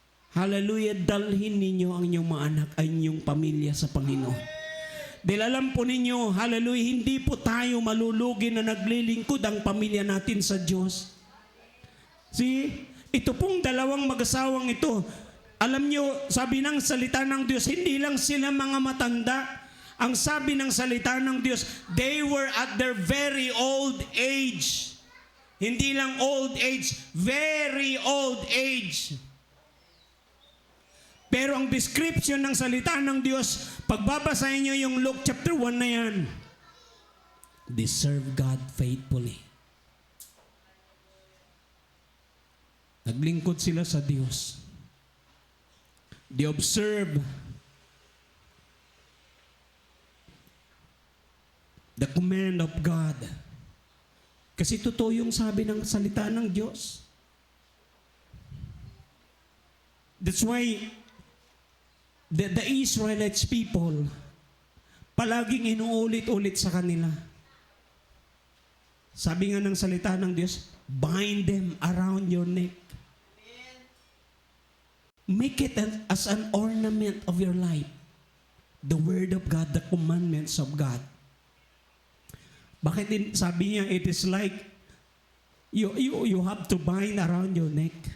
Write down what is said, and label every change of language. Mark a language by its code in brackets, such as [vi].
[tl] Hallelujah, dalhin ninyo ang inyong mga anak, ay inyong pamilya sa Panginoon. Dahil alam po ninyo, hallelujah, hindi po tayo malulugi na naglilingkod ang pamilya natin sa Diyos. See, ito pong dalawang mag-asawang ito, alam nyo, sabi ng salita ng Diyos, hindi lang sila mga matanda. Ang sabi ng salita ng Diyos, [en] they were at their very old age. [tl] Hindi lang [en] old age, very old age. [tl] Pero ang description ng salita ng Diyos, pagbabasahin nyo yung Luke chapter 1 na yan, [en] they serve God faithfully. [tl] Naglingkod sila sa Diyos. [en] They observe the command of God. [tl] Kasi totoo yung sabi ng salita ng Diyos. [en] That's why the Israelites people, [tl] palaging inuulit-ulit sa kanila. Sabi nga ng salita ng Diyos, [en] bind them around your neck. Make it as an ornament of your life. The Word of God, the commandments of God. [tl] Bakit din, sabi niya, [en] it is like you have to bind around your neck.